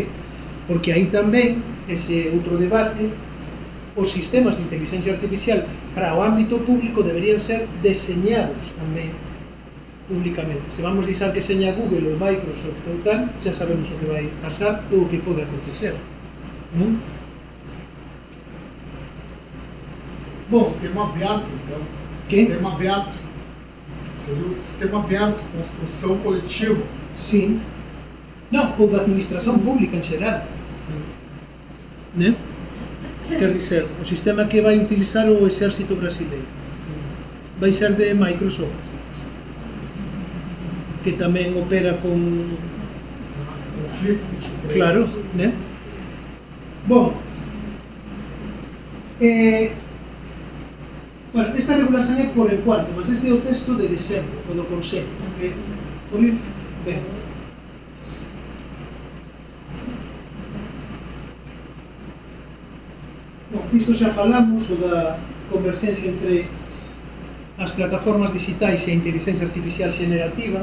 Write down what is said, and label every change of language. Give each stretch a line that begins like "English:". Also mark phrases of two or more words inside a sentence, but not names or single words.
Galician: Porque aí tamén, ese outro debate, os sistemas de inteligencia artificial para o ámbito público deberían ser deseñados tamén públicamente. Se vamos deixar que seña Google ou Microsoft ou tal, xa sabemos o que vai pasar ou o que pode acontecer, non?
Portuguese: Bom, Sistema aberto, então. Que? Sistema aberto. Seria um sistema aberto, construção coletiva. sim.
Galician: Non, ou da administración pública en xeral,
Portuguese: Sim.
Galician: né?
Portuguese: Quer dizer, o sistema que vai utilizar o exército brasileiro Sim.
Galician: vai ser de Microsoft, que tamén opera con...
Portuguese: Conflito.
Galician: Claro, né? Bom, bueno, esta regulación é
Portuguese: por enquanto, mas
Galician: este é o texto de dezembro, o do Consello, que por ir ben. Bom, isto xa falamos, o da converxencia entre as plataformas digitais e a inteligencia artificial xenerativa.